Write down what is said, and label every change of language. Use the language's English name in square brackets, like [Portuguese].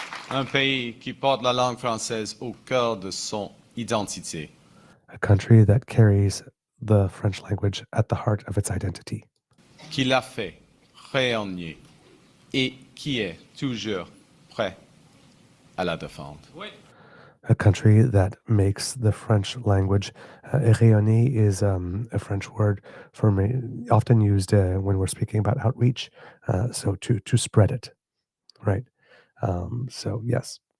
[French] Un pays qui porte la langue française au cœur de son identité. [English] A country that carries the French language at the heart of its identity. [French] Qui l'a fait rayonner et qui est toujours prêt à la défendre. [English] A country that makes the French language, rayonner is a French word for often used when we're speaking about outreach, so to spread it, right? So yes.